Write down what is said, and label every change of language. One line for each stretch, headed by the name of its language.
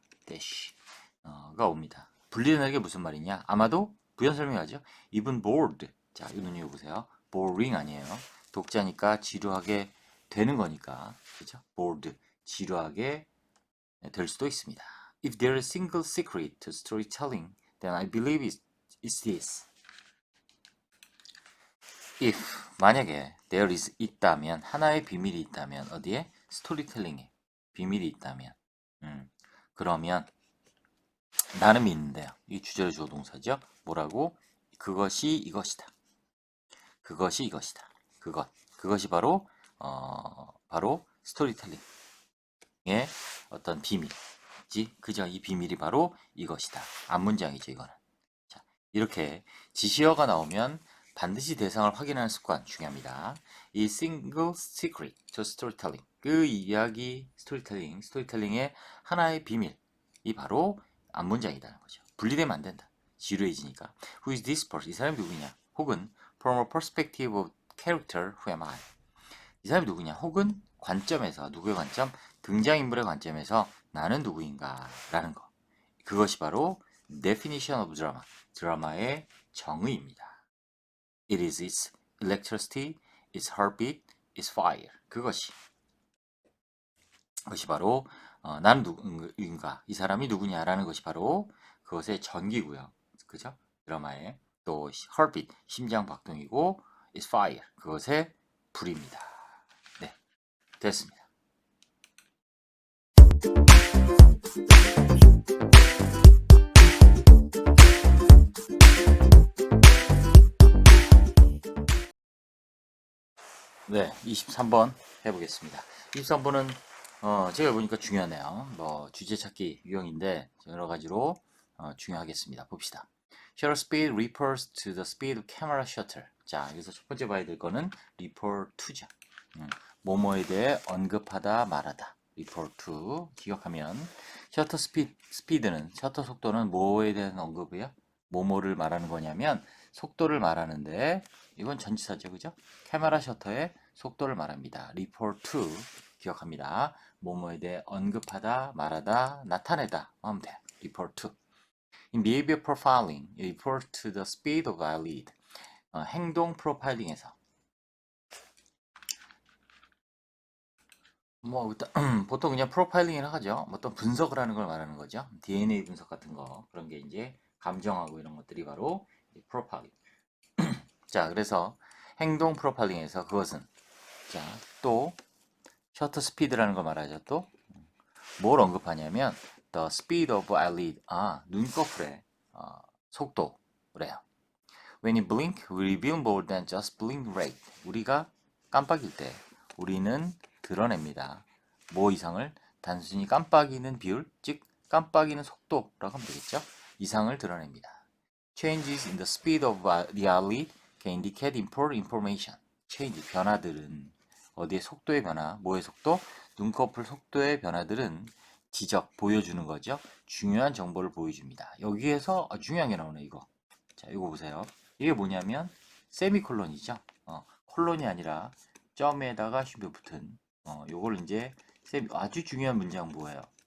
Korean: dash가 옵니다. 분리되는 게 무슨 말이냐? 아마도 부연 설명하죠. even bored. 자, 이 눈여겨 보세요. boring 아니에요. 독자니까 지루하게 되는 거니까. 그죠? bored. 지루하게 될 수도 있습니다.
English: If there is a single secret to storytelling, then I believe it's this.
Korean: If 만약에 there is 있다면 하나의 비밀이 있다면 어디에? 스토리텔링에 비밀이 있다면 그러면 나는 믿는데요. 이 주제를 주어 동사죠. 뭐라고? 그것이 이것이다. 그것이 이것이다. 그것이 바로 바로 스토리텔링의 어떤 비밀이지. 그죠? 이 비밀이 바로 이것이다. 앞문장이죠, 이거는. 자, 이렇게 지시어가 나오면 반드시 대상을 확인하는 습관 중요합니다. 이 single secret to storytelling 그 이야기 스토리텔링의 하나의 비밀이 바로 앞문장이라는 거죠. 분리되면 안 된다. 지루해지니까.
English: Who is this person?
Korean: 이 사람이 누구냐? 혹은
English: from a perspective of character, who am I?
Korean: 이 사람이 누구냐? 혹은 관점에서 누구의 관점? 등장인물의 관점에서 나는 누구인가? 라는 거. 그것이 바로
English: definition of drama.
Korean: 드라마의 정의입니다.
English: It is its electricity, its heartbeat, its fire.
Korean: 그것이 바로 나는 누구인가, 이 사람이 누구냐라는 것이 바로 그것의 전기고요. 그죠? 드라마의 또 heartbeat, 심장 박동이고
English: its fire,
Korean: 그것의 불입니다. 네, 됐습니다. 네, 23번 해보겠습니다. 23번은 제가 보니까 중요하네요. 뭐 주제 찾기 유형인데 여러 가지로 중요하겠습니다. 봅시다.
English: Shutter speed refers to the speed of camera shutter.
Korean: 자, 여기서 첫 번째 봐야 될 거는 refer to죠. 뭐뭐에 대해 언급하다 말하다. refer to 기억하면 셔터 스피드는 셔터 속도는 뭐에 대한 언급이에요? 뭐뭐를 말하는 거냐면 속도를 말하는데 이건 전치사죠, 그죠? 카메라 셔터의 속도를 말합니다. refer to 기억합니다. 뭐뭐에 대해 언급하다, 말하다, 나타내다 하면 돼. refer to.
English: In behavior profiling, it refers to the speed of eyelid.
Korean: 행동 프로파일링에서 뭐 일단 보통 그냥 프로파일링을 하죠. 어떤 분석을 하는 걸 말하는 거죠. DNA 분석 같은 거 그런 게 이제 감정하고 이런 것들이 바로 프로파일링. 자, 그래서 행동 프로파일링에서 그것은 자, 또 셔터 스피드라는 걸 말하죠. 또 뭘 언급하냐면
English: the speed of eyelid.
Korean: 눈꺼풀의 속도래요.
English: When you blink, we reveal more than just blink rate.
Korean: 우리가 깜빡일 때 우리는 드러냅니다. 뭐 이상을? 단순히 깜빡이는 비율, 즉 깜빡이는 속도라고 하면 되겠죠. 이상을 드러냅니다.
English: Changes in the speed of the eyelid can indicate important information.
Korean: change, 변화들은 어디의 속도의 변화, 뭐의 속도? 눈꺼풀 속도의 변화들은 보여주는 거죠. 중요한 정보를 보여줍니다. 여기에서 중요한 게 나오네, 이거. 자, 이거 보세요. 이게 뭐냐면 세미콜론이죠. 콜론이 아니라 점에다가 쉼표 붙은 요걸 이제 아주 중요한 문장 뭐예요?